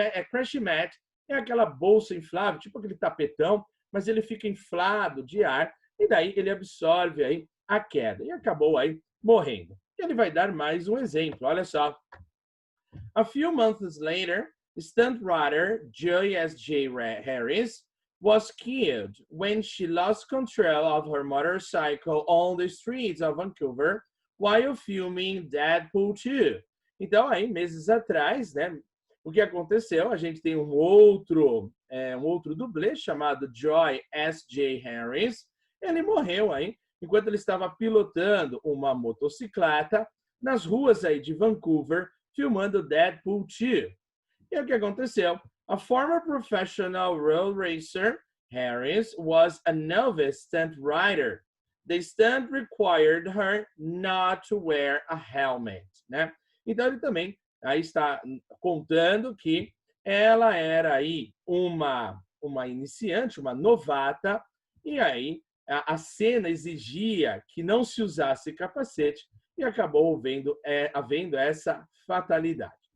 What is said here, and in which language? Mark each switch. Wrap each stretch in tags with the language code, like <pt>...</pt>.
<pt>Crashing mat é aquela bolsa inflável, tipo aquele tapetão, mas ele fica inflado de ar e daí ele absorve aí a queda e acabou aí morrendo. E ele vai dar mais um exemplo, olha só.</pt> <en>A few months later, stunt rider Joy S.J. Harris was killed when she lost control of her motorcycle on the streets of Vancouver while filming Deadpool 2.</en> <pt>Então, aí, meses atrás, né, o que aconteceu? A gente tem um outro dublê chamado Joy S.J. Harris. Ele morreu aí enquanto ele estava pilotando uma motocicleta nas ruas aí de Vancouver, filmando Deadpool 2. E o que aconteceu?</pt> <en>A former professional road racer, Harris was a novice stunt rider. The stunt required her not to wear a helmet, né?</en> <pt>Então ele também aí está contando que ela era aí uma iniciante, uma novata, e aí a cena exigia que não se usasse capacete e acabou havendo essa fatalidade.</pt>